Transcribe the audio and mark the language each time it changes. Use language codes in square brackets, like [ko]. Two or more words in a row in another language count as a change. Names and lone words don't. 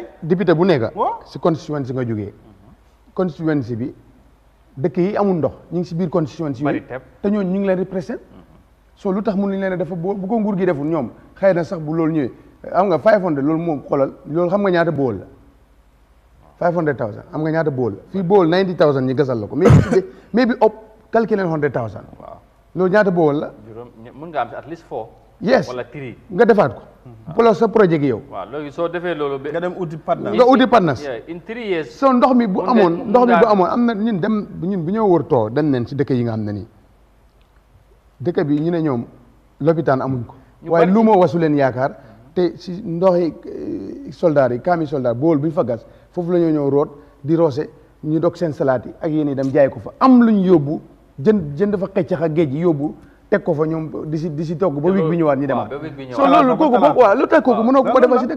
[wo] député bu nekk si constituency nga jógee constituency bi dëkk yi amul ndox ñu ngi si biir constituency yi te ñooñu ñu ngi leen représenté so lu tax mënuñ leen dafa bu ko nguur gi deful ñoom xëy na sax bu loolu ñëwee am nga 500 loolu moom xoolal loolu xam nga ñaata bool la 500,000 am nga ñaata bool la fii bool 90,000 ñi gasal la ko mais bi op calculer 100,000 waaw loolu ñaata bool la mën nga am [en] at least 4 yes [wo] wala 3 nga defaat ko pour sa projet gi yow waaw léegi soo defee loolu nga dem uti partner nga uti partners [en] in 3 years [wo] so ndox mi bu amoon am na ñun bu ñoo wër too dem neen si dëkk yi nga xam ne nii dëkk bi ñu ne ñoom lopitaan amuñ ko waaye lu ma wasu leen yaakaar te si ndoxi soldaar yi kaami soldaar bool bu ñu fa gas foofu la ñoo ñëw root di roose ñu dog seen salaat yi ak yéen dem jaay ko fa am luñ yóbbu jënd fa xeccax ak géej yóbbu teg ko fa ñoom di si togg ba wig bi ñëwaat ñu demaat so loolu kooku boobu waaw lu tax kooku mënoo ko defal si dëkk